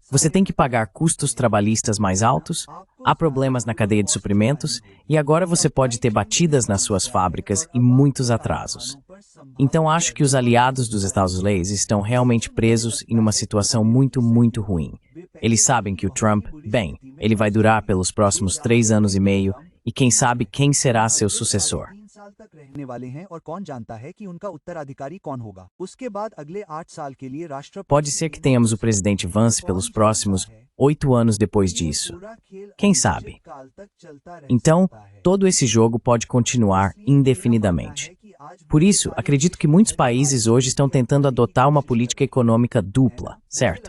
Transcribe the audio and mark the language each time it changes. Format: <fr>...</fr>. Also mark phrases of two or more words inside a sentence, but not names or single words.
<pt>Você tem que pagar custos trabalhistas mais altos, há problemas na cadeia de suprimentos e agora você pode ter batidas nas suas fábricas e muitos atrasos. Então, acho que os aliados dos Estados Unidos estão realmente presos em uma situação muito, muito ruim. Eles sabem que o Trump, bem, ele vai durar pelos próximos 3 anos e meio e quem sabe quem será seu sucessor.</pt> <hi>तक रहने वाले हैं और कौन जानता है कि उनका उत्तराधिकारी कौन होगा। उसके बाद अगले 8 साल के लिए राष्ट्रपति</hi> <pt>Pode ser que tenhamos o presidente Vance pelos próximos 8 anos depois disso. Quem sabe? Então, todo esse jogo pode continuar indefinidamente. Por isso, acredito que muitos países hoje estão tentando adotar uma política econômica dupla, certo?</pt>